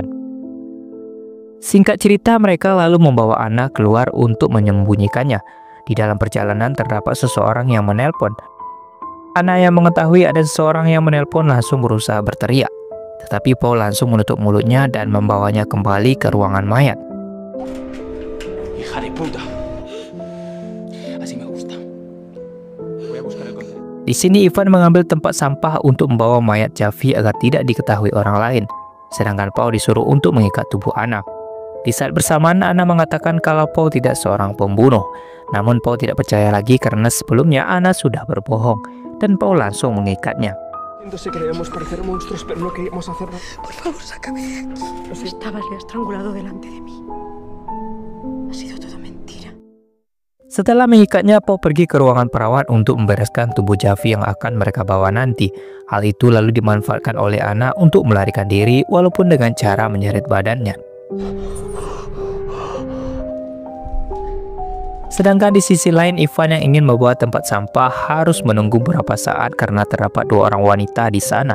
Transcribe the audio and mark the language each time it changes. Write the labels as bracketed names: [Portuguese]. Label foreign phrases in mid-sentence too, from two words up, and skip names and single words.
[Indonesian] Singkat cerita, mereka lalu membawa Anna keluar untuk menyembunyikannya. Di dalam perjalanan terdapat seseorang yang menelpon. Anna yang mengetahui ada seseorang yang menelpon langsung berusaha berteriak. Tetapi Paul langsung menutup mulutnya dan membawanya kembali ke ruangan mayat. [Spanish] Hija de puta. Así me gusta. Voy a buscar el control. [Indonesian] Di sini Ivan mengambil tempat sampah untuk membawa mayat Javi agar tidak diketahui orang lain. Sedangkan Paul disuruh untuk mengikat tubuh Anna. Di saat bersamaan Anna mengatakan kalau Paul tidak seorang pembunuh. Namun Paul tidak percaya lagi karena sebelumnya Anna sudah berbohong dan Paul langsung mengikatnya. [Spanish] Entonces queríamos parecer monstruos, pero no queríamos hacerlo. Por favor, sácame de aquí. Estabas ya estrangulado delante de mí. Ha sido todo mentira. [Indonesian] Setelah mengikatnya, Paul pergi ke ruangan perawat untuk membereskan tubuh Javi yang akan mereka bawa nanti. Hal itu lalu dimanfaatkan oleh Anna untuk melarikan diri walaupun dengan cara menyeret badannya. Sedangkan di sisi lain, Ivan yang ingin membawa tempat sampah harus menunggu beberapa saat karena terdapat dua orang wanita di sana.